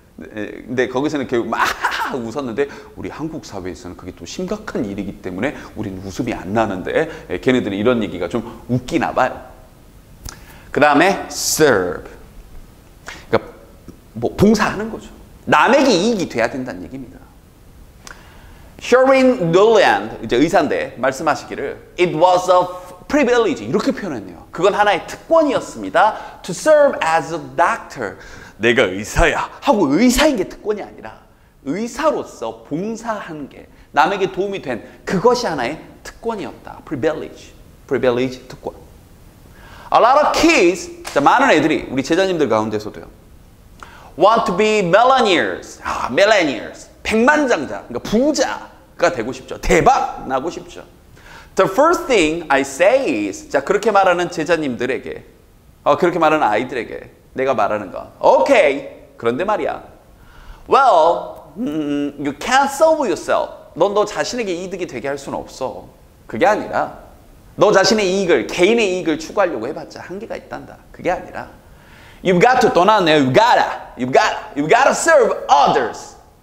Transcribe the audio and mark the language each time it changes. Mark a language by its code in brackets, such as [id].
[ko] 근데 거기서는 결국 막 웃었는데 우리 한국 사회에서는 그게 또 심각한 일이기 때문에 우리는 웃음이 안 나는데 걔네들은 이런 얘기가 좀 웃기나 봐요. 그 다음에 serve. 그러니까 뭐 봉사하는 거죠. 남에게 이익이 돼야 된다는 얘기입니다. Sherwin Nuland, 이제 의사인데 말씀하시기를 [en] It was a privilege [ko] 이렇게 표현했네요. 그건 하나의 특권이었습니다. [en] To serve as a doctor. [ko] 내가 의사야 하고 의사인 게 특권이 아니라 의사로서 봉사하는 게 남에게 도움이 된 그것이 하나의 특권이었다. Privilege. Privilege 특권. [en] A lot of kids, [ko] 자, 많은 애들이 우리 제자님들 가운데서도요. [en] Want to be millionaires. millionaires. [ko] 백만장자, 그러니까 부자가 되고 싶죠. 대박 나고 싶죠. [en] The first thing I say is, [ko] 자 그렇게 말하는 제자님들에게, 그렇게 말하는 아이들에게 내가 말하는 거. Okay. 그런데 말이야. [en] Well, you can't serve yourself. [ko] 넌 너 자신에게 이득이 되게 할 수는 없어. 그게 아니라 너 자신의 이익을, 개인의 이익을 추구하려고 해봤자 한계가 있단다. 그게 아니라 [en] You've got to, [ko] 또 나왔네요. [en] You've got to serve others.